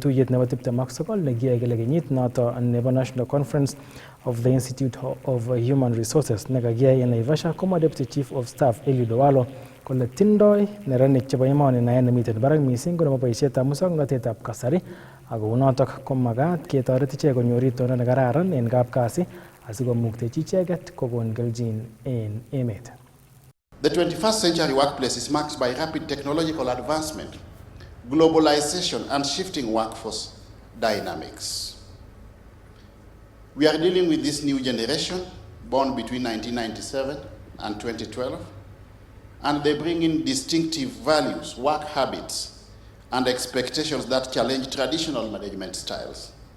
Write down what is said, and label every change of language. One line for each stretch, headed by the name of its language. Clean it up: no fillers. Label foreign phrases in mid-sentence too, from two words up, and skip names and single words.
Kalenjin: tuyet nebo 29 nekiyai kila kenyit noto nebo National Conference of the Institute of Human Resources nekakiyai en Naivasha komwa
English: Deputy Chief of Staff
Kalenjin: Eliud Owalo kole tindoi neranik chebo emoni naet nemiten barak missing ko nebo boisietab muswoknotetab kasari ak kounotok ko magat ketoret ichek konyor itondo nekararan en kapkasi asikomuktechi icheket kokon kelchin en emet.
English: The 21st century workplace is marked by rapid technological advancement, globalization, and shifting workforce dynamics. We are dealing with this new generation born between 1997 and 2012, and they bring in distinctive values, work habits, and expectations that challenge traditional management styles.